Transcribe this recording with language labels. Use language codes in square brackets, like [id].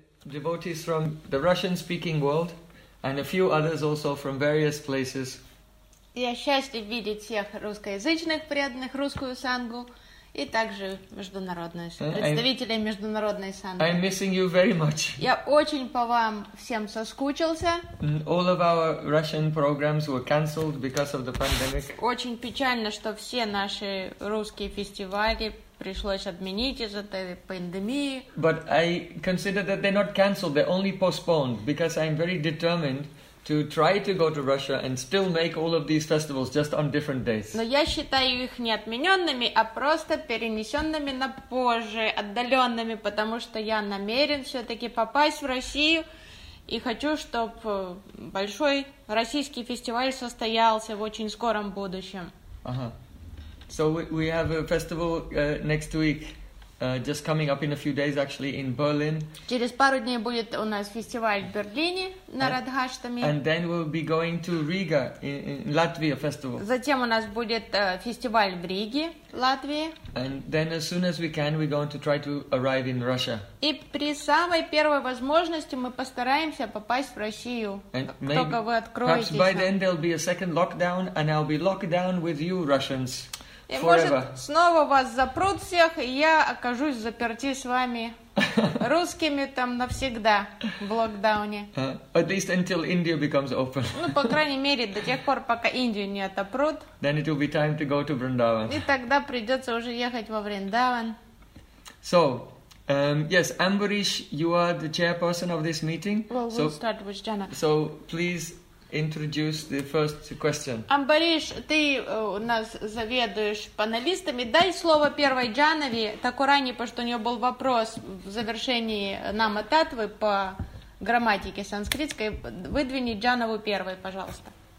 [en] devotees from the Russian-speaking world and a few others also from various places. [ru] Я счастлив видеть всех русскоязычных преданных русскую сангу и также международные представители международной санги. [en] I'm missing you very much. [ru] Я очень по вам всем соскучился. [en] All of our Russian programs were cancelled because of the pandemic. [ru] Очень печально, что все наши русские фестивали пришлось отменить из-за этой пандемии. [en] But I consider that they're not cancelled, they're only postponed because I'm very determined to try to go to Russia and still make all of these festivals just on different days. [ru] Но я считаю их не отменёнными, а просто перенесёнными на позже, отдалёнными, потому что я намерен всё-таки попасть в Россию и хочу, чтобы большой российский фестиваль состоялся в очень скором будущем. [en] Ага. So we have a festival next week. Just coming up in a few days, actually, in Berlin. [ru] Через пару дней будет у нас фестиваль в Берлине на Радхаштами. [en] And then we'll be going to Riga in Latvia festival. [ru] Затем у нас будет фестиваль в Риге, Латвии. [en] And then as soon as we can, we're going to try to arrive in Russia. [ru] И при самой первой возможности мы постараемся попасть в Россию. [en] And [ru] только [en] maybe, [ru] вы откроетесь. [en] Perhaps by then there'll be a second lockdown, and I'll be locked down with you Russians. [ru] И, может, снова вас запрут всех, и я окажусь заперти с вами русскими там навсегда в локдауне. [en] At least until India becomes open. [ru] Ну, по крайней мере, до тех пор, пока Индию не отопрут. [en] Then it will be time to go to Vrindavan. [ru] И тогда придется уже ехать во Вриндаван. [en] So, yes, Amberish, you are the chairperson of this meeting. Well, we'll start with Jana. So, please introduce the first question. [ru] Амбариш, ты у нас заведуешь панелистами. Дай слово первой Джанави, Такурани, потому что у нее был вопрос в завершении нама татвы по грамматике санскритской. Выдвини Джанаву первой, пожалуйста.